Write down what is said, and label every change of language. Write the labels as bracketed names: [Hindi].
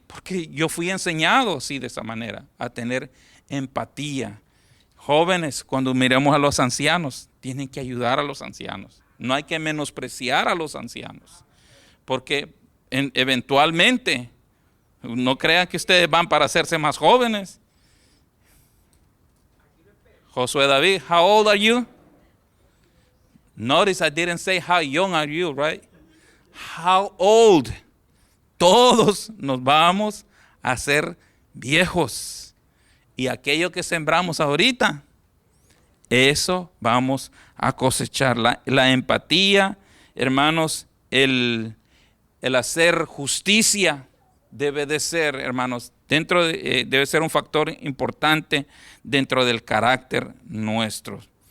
[Spanish] Porque yo fui enseñado así de esa manera, a tener empatía. Jóvenes, cuando miremos a los ancianos, tienen que ayudar a los ancianos. No hay que menospreciar a los ancianos. Porque eventualmente, no crean que ustedes van para hacerse más jóvenes. [English] Josué David, how old are you? Notice I didn't say how young are you, right? How old? [Spanish] Todos nos vamos a hacer viejos. Y aquello que sembramos ahorita, eso vamos a cosechar. La empatía, hermanos, el hacer justicia debe de ser, hermanos, debe ser un factor importante dentro del carácter nuestro.